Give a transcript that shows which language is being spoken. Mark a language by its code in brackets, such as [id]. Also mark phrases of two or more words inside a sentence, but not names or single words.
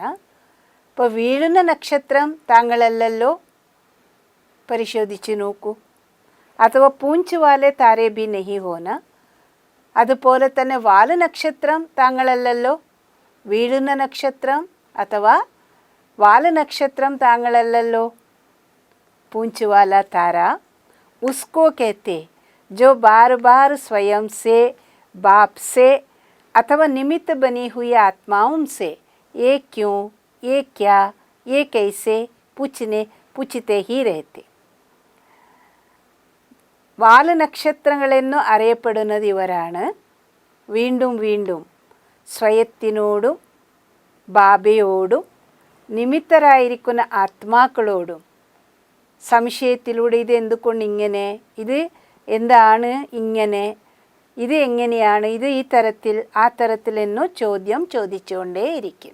[ml] ഇപ്പോൾ വീഴുന്ന നക്ഷത്രം താങ്കളല്ലല്ലോ, പരിശോധിച്ച് നോക്കൂ. [hi] अथवा पूँछ वाले तारे भी नहीं होना. [ml] അതുപോലെ തന്നെ വാല് നക്ഷത്രം താങ്കളല്ലല്ലോ, വീഴുന്ന നക്ഷത്രം അഥവാ വാല് നക്ഷത്രം താങ്കളല്ലല്ലോ. [hi] पूँछ वाला तारा उसको कहते जो बार बार स्वयं से, बाप से अथवा निमित्त बनी हुई आत्माओं से ये क्यों, ये क्या, ये कैसे पूछते ही रहते. [ml] വാല് നക്ഷത്രങ്ങളെന്നു അറിയപ്പെടുന്നത് ഇവരാണ്. വീണ്ടും വീണ്ടും സ്വയത്തിനോടും ബാബയോടും നിമിത്തരായിരിക്കുന്ന ആത്മാക്കളോടും സംശയത്തിലൂടെ ഇത് എന്തുകൊണ്ട് ഇങ്ങനെ, ഇത് എന്താണ് ഇങ്ങനെ, ഇത് എങ്ങനെയാണ്, ഇത് ഈ തരത്തിൽ ആ തരത്തിലെന്നോ ചോദ്യം ചോദിച്ചുകൊണ്ടേയിരിക്കും.